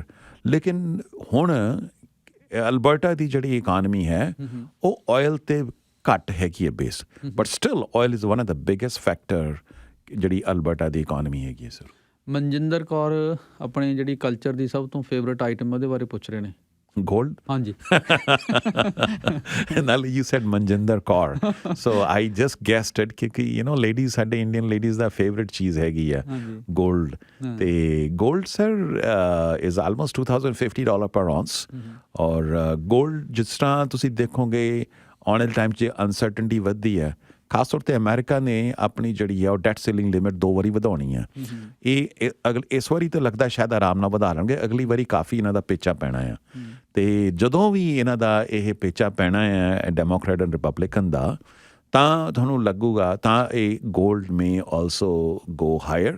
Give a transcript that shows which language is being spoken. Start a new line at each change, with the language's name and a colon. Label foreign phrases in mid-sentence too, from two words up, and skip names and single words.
Punjabi: ਲੇਕਿਨ ਹੁਣ ਅਲਬਰਟਾ ਦੀ ਜਿਹੜੀ ਇਕਾਨਮੀ ਹੈ ਉਹ ਆਇਲ 'ਤੇ ਘੱਟ ਹੈਗੀ ਹੈ ਬੇਸ,
English: but still oil is one of the biggest factor
Punjabi: ਜਿਹੜੀ ਅਲਬਰਟਾ ਦੀ ਇਕਾਨਮੀ ਹੈਗੀ ਹੈ ਸਰ। ਮਨਜਿੰਦਰ ਕੌਰ ਆਪਣੇ ਜਿਹੜੀ ਕਲਚਰ ਦੀ ਸਭ ਤੋਂ ਫੇਵਰੇਟ ਆਈਟਮ ਉਹਦੇ ਬਾਰੇ ਪੁੱਛ ਰਹੇ ਨੇ। Gold? ਹਾਂਜੀ। ਨਾਲ
English: you said Manjinder Kaur, so I just guessed it
Punjabi: ਕਿਉਂਕਿ ladies, ਸਾਡੇ
English: Indian ladies
Punjabi: ਦਾ ਫੇਵਰੇਟ ਚੀਜ਼ ਹੈਗੀ ਆ ਗੋਲਡ। ਤੇ ਗੋਲਡ ਸਰ
English: is almost $2,050 per ounce,
Punjabi: ਔਰ ਗੋਲਡ ਜਿਸ ਤਰ੍ਹਾਂ ਤੁਸੀਂ ਦੇਖੋਗੇ ਆਉਣ ਵਾਲੇ ਟਾਈਮ 'ਚ ਅਨਸਰਟਨਟੀ ਵੱਧਦੀ ਹੈ। ਖਾਸ ਤੌਰ 'ਤੇ ਅਮਰੀਕਾ ਨੇ ਆਪਣੀ ਜਿਹੜੀ ਆ ਉਹ
English: debt ceiling limit
Punjabi: 2 ਵਾਰੀ ਵਧਾਉਣੀ ਆ। ਇਹ ਇਸ ਵਾਰੀ ਤਾਂ ਲੱਗਦਾ ਸ਼ਾਇਦ ਆਰਾਮ ਨਾਲ ਵਧਾ ਲੈਣਗੇ, ਅਗਲੀ ਵਾਰੀ ਕਾਫੀ ਇਹਨਾਂ ਦਾ ਪੇਚਾ ਪੈਣਾ ਆ। ਅਤੇ ਜਦੋਂ ਵੀ ਇਹਨਾਂ ਦਾ ਇਹ ਪੇਚਾ ਪੈਣਾ ਹੈ
English: Democrat and Republican
Punjabi: ਦਾ, ਤਾਂ ਤੁਹਾਨੂੰ ਲੱਗੂਗਾ ਤਾਂ ਇਹ
English: gold may also go higher.